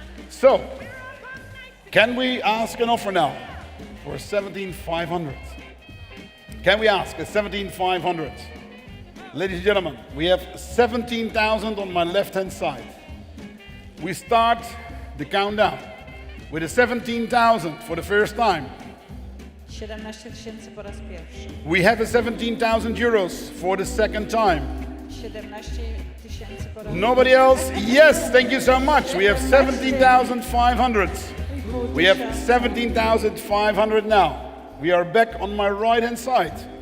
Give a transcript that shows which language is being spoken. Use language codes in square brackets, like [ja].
[en] So, can we ask an offer now for 17,500? Can we ask a 17,500? Ladies and gentlemen, we have 17,000 on my left hand side. We start the countdown with a 17,000 for the first time. [pl] 17 tysięcy po raz pierwszy. [en] We have a 17,000 euros for the second time. [pl] 17 tysięcy po raz [en] Nobody else? Yes, thank you so much. We have 17,500. We have 17,500 now. We are back on my right hand side.